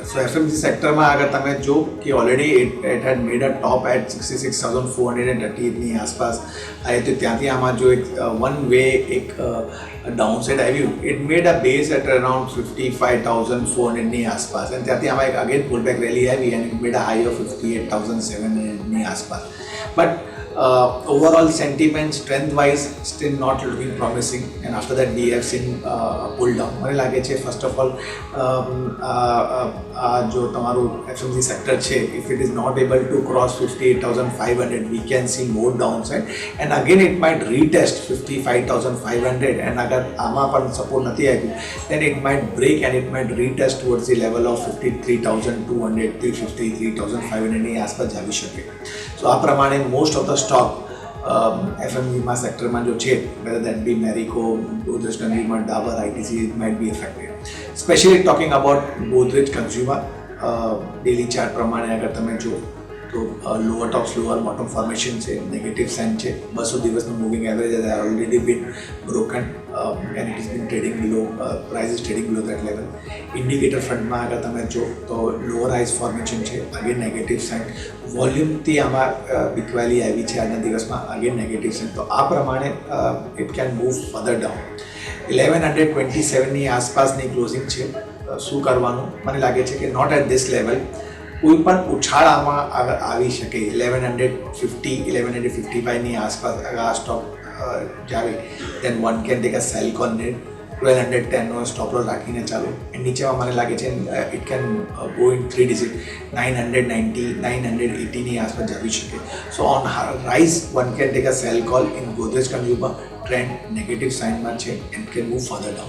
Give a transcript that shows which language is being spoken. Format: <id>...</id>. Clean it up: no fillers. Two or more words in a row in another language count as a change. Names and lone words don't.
<gu>સો FMG સેક્ટરમાં આગળ તમે જો કે</gu> <en>already it had made a top at</en> <gu>66,438 ની આસપાસ આવી, તો ત્યાંથી આમાં જો એક</gu> <en>one way</en> <gu>એક ડાઉનસાઇડ આવ્યું,</gu> <en>it made a base at around</en> <gu>55,400 ની આસપાસ, અને ત્યાંથી આમાં એક</gu> <en>again pullback rally</en> <gu>આવી અને</gu> <en>it made a high of</en> <gu>58,700 ની આસપાસ.</gu> <en>બટ overall sentiment strength wise still not looking promising, and after that we have seen pull down.</en> <gu>મને લાગે છે</gu> <en>first of all</en> <gu>જો તમારું FMG સેક્ટર છે,</gu> <en>if it is not able to cross 58,500 we can see more downside, and again it might retest 55,500, and</en> <gu>અગર આમાં પણ સપોર્ટ નથી આવ્યું</gu> <en>then it might break and it might retest towards the level of 53,200 350 3,500</en> <gu>ની આસપાસ આવી શકે. સો આ પ્રમાણે</gu> <en>most of the stock</en> <gu>FMGમાં સેક્ટરમાં જો છે,</gu> <en>whether that be Marico, Godrej Consumer, Dabur, ITC, it might be affected. Especially talking about Godrej Consumer, daily chart</en> <gu>પ્રમાણે અગર તમે જો તો</gu> <en>lower top lower bottom formation છે, negative sign</en> <gu>છે, 200 દિવસનું</gu> <en>moving average has already been broken and it has been trading below, price is trading below that level. indicator frontમાં</en> <gu>અગર તમે જો તો</gu> <en>lower highs formation</en> <gu>છે,</gu> <en>again negative sign,</en> <gu>વોલ્યુમથી આમાં બીકવાલી આવી છે આજના દિવસમાં,</gu> <en>again negative sign.</en> <gu>તો આ પ્રમાણે</gu> <en>it can move further down.</en> <gu>1127 ની આસપાસની ક્લોઝિંગ છે. શું કરવાનું? મને લાગે છે કે</gu> <en>not at this level,</en> <gu>કોઈ પણ ઉછાળામાં આવી શકે. 1150 1155 ની આસપાસ અગર આ સ્ટોક જાવે</gu> <en>then one can take a sell call net.</en> <gu>1210 નો</gu> <en>stop loss</en> <gu>રાખીને ચાલો. નીચેમાં મને લાગે છે</gu> <en>it can go in 3 digit 990 980</en> <gu>ની આસપાસ જવી શકે.</gu> <en>So on rise one can take a sell call in Godrej Consumer. trend negative signમાં છે and can move further down.</en>